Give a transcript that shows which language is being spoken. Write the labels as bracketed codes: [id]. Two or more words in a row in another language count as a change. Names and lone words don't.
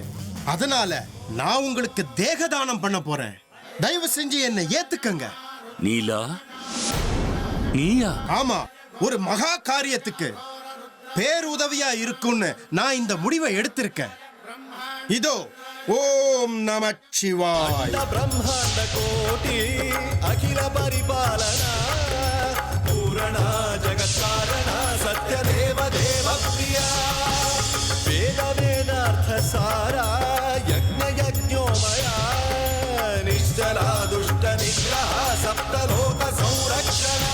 [ta] அதனால நான் உங்களுக்கு தேகதானம் பண்ண போறேன். தயவு செஞ்சு என்னை ஏத்துக்கங்க. நீலா, நீயா? ஆமா, ஒரு மகா காரியத்துக்கு பேருதவியா இருக்கும்னு நான் இந்த முடிவை எடுத்திருக்கேன். [sa] இதோ ओम् नमः शिवाय. ब्रह्मांड कोटि अखिल परिपालना पूरणा जगत् कारणा सत्य देव देव प्रिया वेद वेदार्थ सारा यज्ञ यज्ञोमया निश्चला दुष्ट निग्रह सप्तलोक संरक्षणा